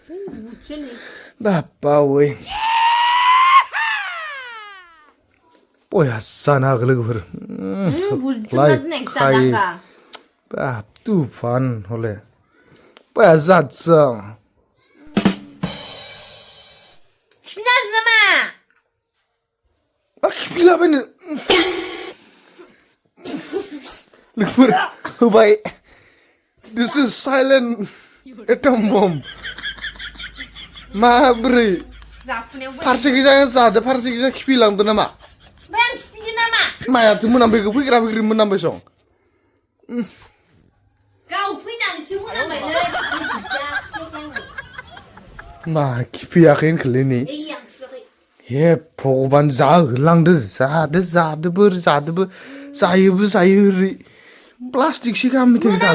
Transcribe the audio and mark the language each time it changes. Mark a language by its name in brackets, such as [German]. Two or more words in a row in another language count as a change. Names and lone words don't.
[Bodo] बापावै बया जानो हागौ लोगोफोर बाप तुफान हले बया जादों खिफिलाबायनो लोगोफोर होबाय [English] this is silent atom bomb [Bodo] माब्रै फारसे गिजा जादो फारसे गिजा खिफिलांदो नामा मायाथो मोनामबायखो फैग्रा मोनामबाय सं गाव फैनानैसो मोनामबायलै मा खिफियाखै होनखोलै नै हे भगबान जाहोलांदो जादोबो जायोबो जायो ओरै प्लास्टिकसो गाहाम मेथाइ जादो